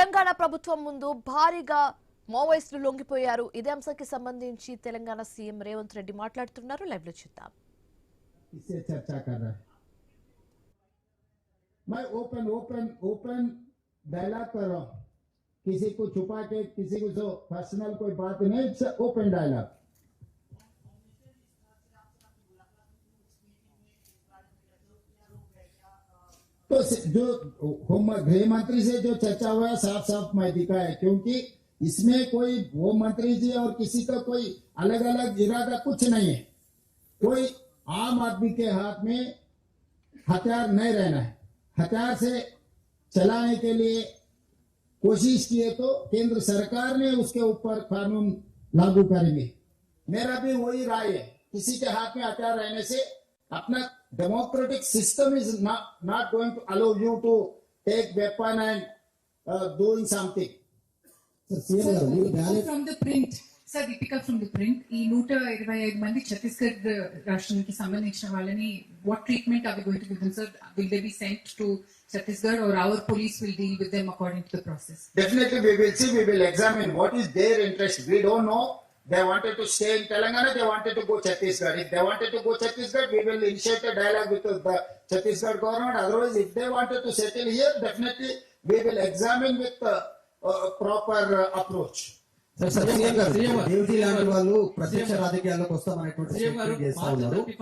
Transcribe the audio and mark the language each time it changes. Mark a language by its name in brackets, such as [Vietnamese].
[Telugu] తెలంగాణ ప్రభుత్వం ముందు భారీగా మావోయిస్టులు లొంగిపోయారు. ఇదే అంశానికి సంబంధించి తెలంగాణ సీఎం రేవంత్ రెడ్డి మాట్లాడుతున్నారు. లైవ్ లో చూద్దాం. [Hindi] इससे चर्चा कर रहा है। मैं ओपन डायलॉग कर रहा हूं, किसी को छुपा के किसी को जो पर्सनल कोई बात नहीं, [English] It's open dialogue. [Hindi] तो जो गृह मंत्री से जो चर्चा हुआ साफ साफ मैं दिखा है, क्योंकि इसमें कोई वो मंत्री जी और किसी का कोई अलग अलग इरादा कुछ नहीं है। कोई आम आदमी के हाथ में हथियार नहीं रहना है। हथियार से चलाने के लिए कोशिश किए तो केंद्र सरकार ने उसके ऊपर कानून लागू करेंगे। मेरा भी वही राय है, किसी के हाथ में हथियार रहने से अपना democratic system [English] Is not going to allow you to take weapon and doing something. From the print, sir, Deepika from the print, [Telugu] ఈ 125 మంది ఛత్తీస్గఢ్ రాష్ట్రానికి సంబంధించిన వాళ్ళని [English] what treatment are we going to give them, sir? Will they be sent to Chhattisgarh or our police will deal with them according to the process? Definitely we will see, we will examine what is their interest. We don't know. They wanted to stay in Telangana, they wanted to go Chhattisgarh. If they wanted to go Chhattisgarh, we will initiate a dialogue with the Chhattisgarh government. Otherwise, if they wanted to settle here, definitely we will examine with proper approach. [Telugu] దేవుడి లాంటి వాళ్ళు ప్రత్యక్ష రాజకీయాల్లోకి వస్తామనేటువంటి statement చేస్తా ఉన్నారు.